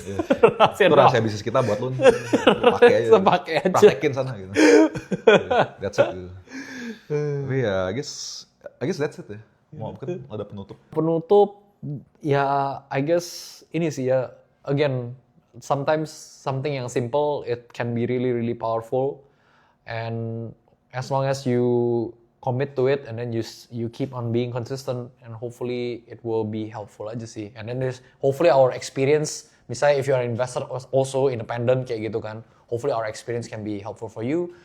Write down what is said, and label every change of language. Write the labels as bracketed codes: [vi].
[id] Itu rahasia bisnis kita buat lu. Pakai aja. Pakai aja. Praktekin sana gitu. [en] That's it [id] gitu. Tapi ya, [en] I guess that's it ya. [id] Mau mungkin ada penutup. Penutup, ya [en] I guess [id] ini sih ya. [en] Again, sometimes something yang simple, it can be really really powerful. And as long as you commit to it and then you keep on being consistent and hopefully it will be helpful aja sih. And then there's hopefully our experience, misalnya if you are an investor also independent [id] kayak gitu kan, [en] hopefully our experience can be helpful for you.